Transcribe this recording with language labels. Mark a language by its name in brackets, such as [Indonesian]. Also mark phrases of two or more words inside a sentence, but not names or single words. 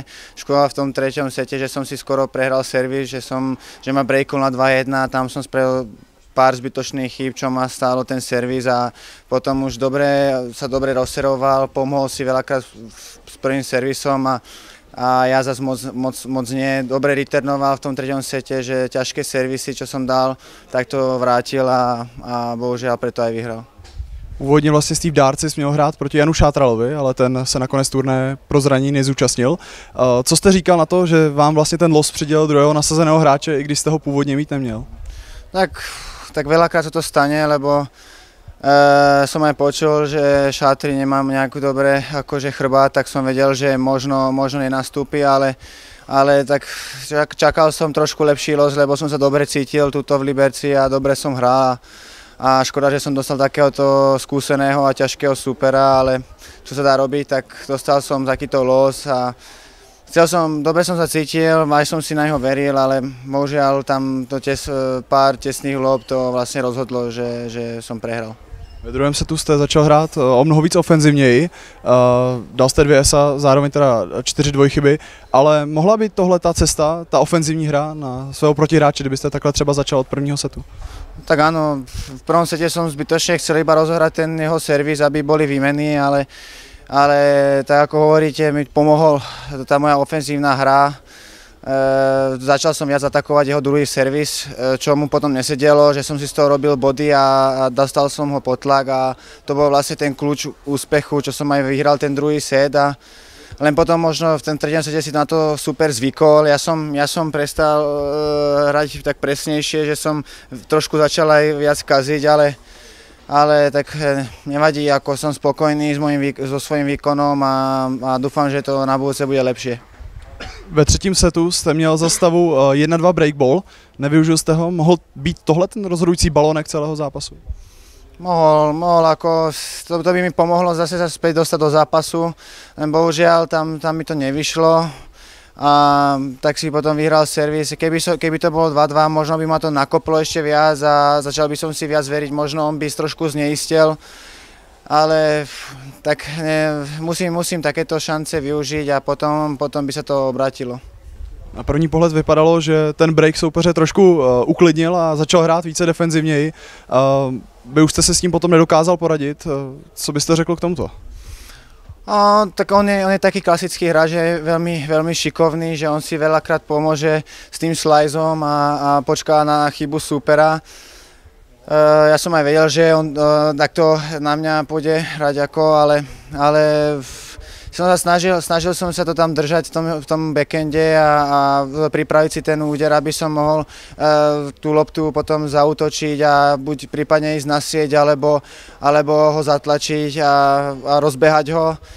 [Slovak] Škoda v tom treťom sete, že som si skoro prehral servis, že ma breakol na 2-1 a tam som spravil pár zbytočných chýb, čo ma stálo ten servis a potom už sa dobre rozseroval, pomohol si veľakrát s prvým servisom a ja zase moc nie. Dobre returnoval v tom treťom sete, že ťažké servisy, čo som dal, tak to vrátil a bohužiaľ preto aj vyhral. [Czech] Původně vlastně Steve Darcis měl hrát proti Janu Šátralovi, ale ten se nakonec turné pro zranění nezúčastnil. Co jste říkal na to, že vám vlastně ten los přidělil druhého nasazeného hráče, i když jste ho původně mít neměl? [Slovak] Tak veľakrát sa to stane, lebo som aj počul, že Šátri nemám nejakú dobré akože chrbát, tak som vedel, že možno nenastúpi, ale tak čakal som trošku lepší los, lebo som sa dobre cítil tuto v Liberci a dobre som hral a škoda, že som dostal takéhoto skúseného a ťažkého supera, ale čo sa dá robiť, tak dostal som takýto los a dobre som sa cítil, aj som si na neho veril, ale bohužiaľ tam pár tesných lob to vlastne rozhodlo, že som prehral. [Czech] Ve druhém setu jste začal hrát o mnoho víc ofenzivněji, dal jste 2 esa, zároveň teda 4 dvojchyby, ale mohla být tohle ta cesta, ta ofenzivní hra na svého protihráče, kdybyste takhle třeba začal od prvního setu? [Slovak] Tak áno, v prvom sete som zbytočne chcel iba rozohrať ten jeho servis, aby boli výmeny, ale tak ako hovoríte, mi pomohol tá moja ofenzívna hra. Začal som viac atakovať jeho druhý servis, čo mu potom nesedelo, že som si z toho robil body a dostal som ho pod tlak a to bol vlastne ten kľúč úspechu, čo som aj vyhral ten druhý set a len potom možno v ten treťom sete si na to super zvykol. Ja som prestal hrať tak presnejšie, že som trošku začal aj viac kaziť, ale tak nevadí, ako som spokojný so svojím výkonom a dúfam, že to na budúce bude lepšie. [Czech] Ve třetím setu jste měl za stavu 1-2 breakball, nevyužil jste ho, mohl být tohle ten rozhodující balonek celého zápasu? [Slovak] Mohol, ako to by mi pomohlo zase sa späť dostať do zápasu, len bohužiaľ tam mi to nevyšlo a tak si potom vyhral servis. Keby to bolo 2-2, možno by ma to nakoplo ešte viac a začal by som si viac veriť, možno on by trošku zneistil, ale tak musím takéto šance využiť a potom by sa to obrátilo. [Czech] Na první pohled vypadalo, že ten break soupeře trošku uklidnil a začal hrát více defenzivněji. Vy už jste se s tím potom nedokázal poradit. Co byste řekl k tomuto? [Slovak] Tak on je taký klasický hráč, že je veľmi šikovný, že on si veľakrát pomôže s tým sliceom a počká na chybu supera. Ja som aj vedel, že on takto na mňa pôjde hrať ale snažil som sa to tam držať v tom backende a pripraviť si ten úder, aby som mohol tú loptu potom zaútočiť a buď prípadne ísť na sieť, alebo ho zatlačiť a rozbehať ho.